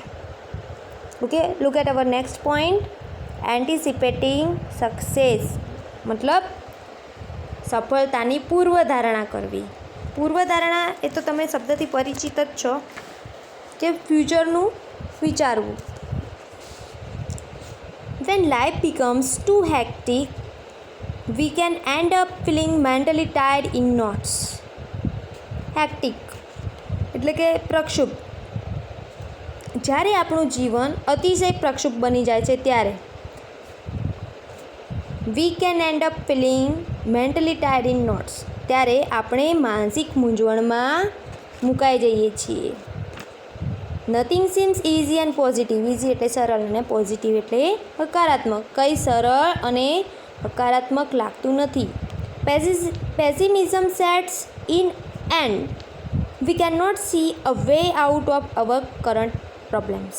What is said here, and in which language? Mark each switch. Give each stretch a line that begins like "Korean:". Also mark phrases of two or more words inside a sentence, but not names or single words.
English: Okay, look at our next point. anticipating success
Gujarati: મતલબ સફળતાની પૂર્વધારણા કરવી. પૂર્વધારણા એ તો તમે શબ્દથી પરિચિત જ છો કે ફ્યુચરનું વિચારવું.
English: When life becomes too hectic, we can end up feeling mentally tied in knots.
Gujarati: Hectic એટલે કે પ્રક્ષુબ્ધ. જ્યારે આપણું જીવન અતિશય પ્રક્ષુબ્ધ બની જાય છે ત્યારે
English: we can end up feeling mentally tied in knots,
Gujarati: ત્યારે આપણે માનસિક મૂંઝવણમાં મુકાઈ જઈએ છીએ.
English: Nothing seems easy and positive.
Gujarati: ઇઝી એટલે સરળ અને પોઝિટિવ એટલે હકારાત્મક. કંઈ સરળ અને હકારાત્મક લાગતું નથી.
English: Pessimism sets in and we cannot see a way out of our current problems.